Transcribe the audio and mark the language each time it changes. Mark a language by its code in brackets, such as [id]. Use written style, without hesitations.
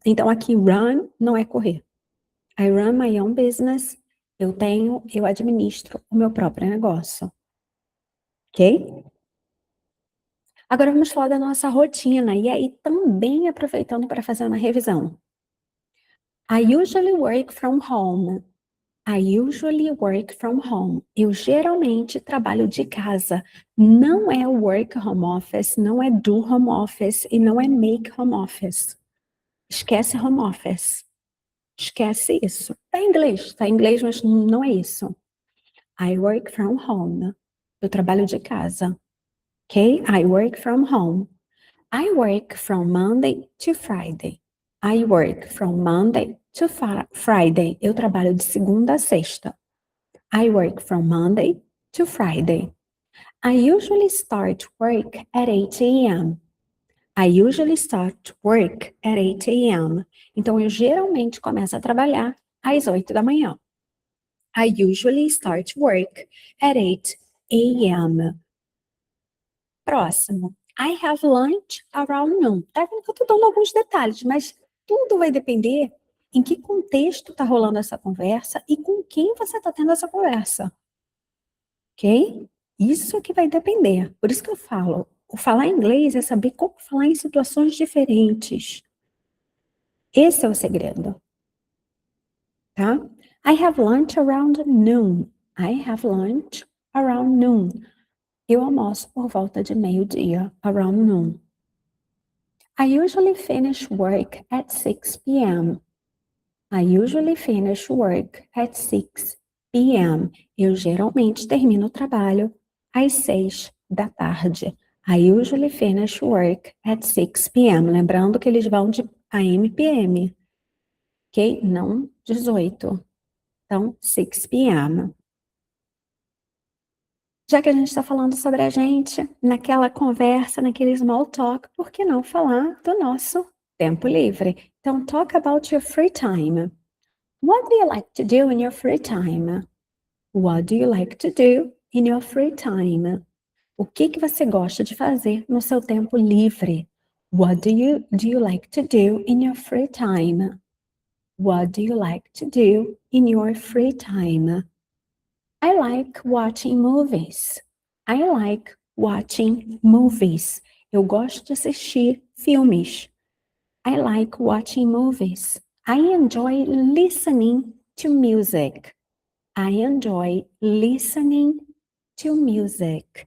[pt] Então, aqui, run não é correr. [en] I run my own business. [pt] Eu administro o meu próprio negócio. ok? Agora vamos falar da nossa rotina, e aí também aproveitando para fazer uma revisão. [en] I usually work from home. I usually work from home. [pt] Eu geralmente trabalho de casa. Não é [en] work home office, [pt] não é do home office e não é [en] make home office. [pt] Esquece home office. Esquece isso. Tá em inglês, mas não é isso. [en] I work from home. [pt] Eu trabalho de casa. Ok? [en] I work from home. I work from Monday to Friday. I work from Monday to Friday. [pt] Eu trabalho de segunda a sexta. [en] I work from Monday to Friday. I usually start work at 8 a.m. I usually start work at 8 a.m. [pt] Então, eu geralmente começo a trabalhar às 8 da manhã. [en] I usually start work at 8 a.m. Próximo. I have lunch around noon. [pt] Tá vendo que eu tô dando alguns detalhes, mas tudo vai depender em que contexto tá rolando essa conversa e com quem você tá tendo essa conversa. Ok? Isso que vai depender. Por isso que eu falo, o falar inglês é saber como falar em situações diferentes. Esse é o segredo, tá? [en] I have lunch around noon. I have lunch around noon. [pt] Eu almoço por volta de meio-dia, [en] around noon. I usually finish work at 6 p.m. I usually finish work at 6 p.m. [pt] Eu geralmente termino o trabalho às 6 da tarde. [en] I usually finish work at 6 p.m. [pt] Lembrando que eles vão de AM e PM, ok? Não 18. Então, 6 p.m. Já que a gente está falando sobre a gente, naquela conversa, naquele small talk, por que não falar do nosso tempo livre? [en] Então, talk about your free time. What do you like to do in your free time? What do you like to do in your free time? [pt] O que que você gosta de fazer no seu tempo livre? [en] What do you like to do in your free time? What do you like to do in your free time? I like watching movies. I like watching movies. [pt] Eu gosto de assistir filmes. [en] I like watching movies. I enjoy listening to music. I enjoy listening to music.